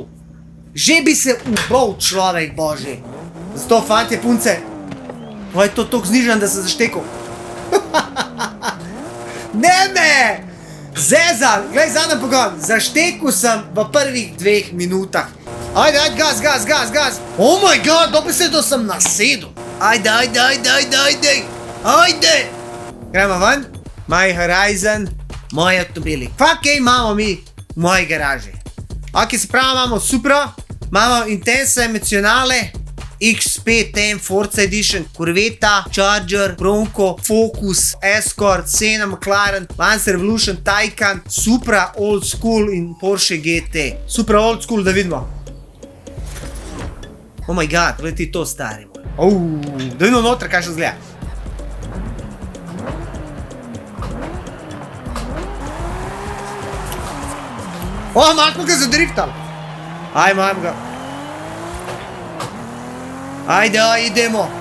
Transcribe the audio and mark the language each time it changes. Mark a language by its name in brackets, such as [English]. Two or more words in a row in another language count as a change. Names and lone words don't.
[Slovenian] Že bi se ubal, človek božji. Zato, fantje, punce, pa je to toliko znižan, da sem zaštekal. Ne! Zezal, glej zadnji pogon. Zaštekal sem v prvih 2 minutah. Ajde, [English] gas. Oh my god, [Slovenian] dobesedno sem nasedel. Ajde. Gremo ven. [English] My Horizon, [Slovenian] moji avtomobili. Kaj imamo mi v moji garaži? Ok, se pravi, imamo Supra, imamo Intenso Emocionale, X5M Forza Edition, Corvetta, Charger, Bronco, Focus, Escort, Senna, McLaren, Lancer Evolution, Taycan, Supra Old School in Porsche GT. Supra Old School, da vidimo. [English] Oh my god, [Slovenian] gledi to, stari moj. Da vidimo noter, kaj še zgleda. Malo smo ga zadriftali. [Croatian] Ajmo ga. Ajde, idemo.